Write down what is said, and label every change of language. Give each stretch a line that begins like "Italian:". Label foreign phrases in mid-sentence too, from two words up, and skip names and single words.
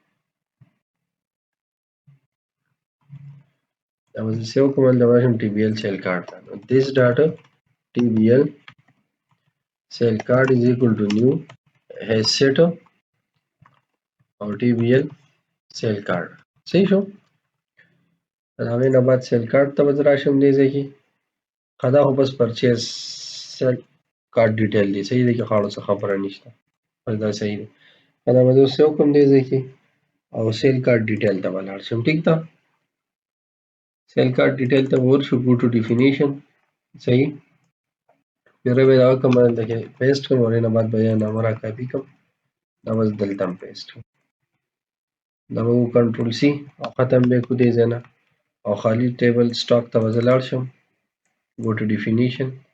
English: that was the same command that was TVL cell card this data TVL cell card is equal to new hash set or TVL cell card
Pashto: صحیح شو هغه نه بعد سیل کارت ته به زه راشم دې ځای کې دا خو بس پرچیز
English: sale card detail
Pashto: دی صحیح دی که خاړو څه خبره نشته بس دا صحیح دی دا به زه اوس څه وکړم دې ځای کې او
English: sale card detail
Pashto: ته به لاړ شم ټیک ده
English: sale card detail
Pashto: ته به ورشو
English: go to definition
Pashto: صحیح بیا به دغه کوم دلته کې پیسټ کړم او هغې نه بعد به یې نامه را کاپي کړم دا بس دلته هم پیسټ کړم دا به
English: control C
Pashto: او ختم به کړو دې ځای نه او خالی
English: table stock
Pashto: ته به زه لاړ شم
English: go to definition